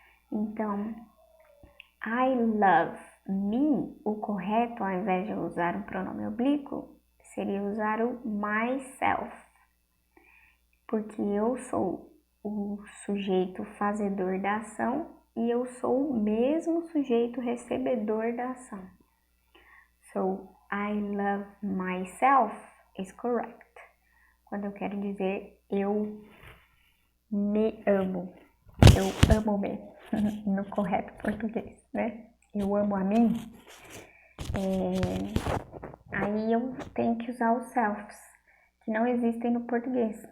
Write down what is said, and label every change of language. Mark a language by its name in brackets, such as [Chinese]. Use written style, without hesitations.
[Portuguese] Então, [English] I love me, [Portuguese] o correto, ao invés de usar um pronome oblíquo, seria usar o myself. Porque eu sou o sujeito fazedor da ação e eu sou o mesmo sujeito recebedor da ação. [English] So, I love myself is correct. [Portuguese] Quando eu quero dizer eu me amo. Eu amo-me, no correto português, né? Eu amo a mim. Aí eu tenho que usar os selves, que não existem no português.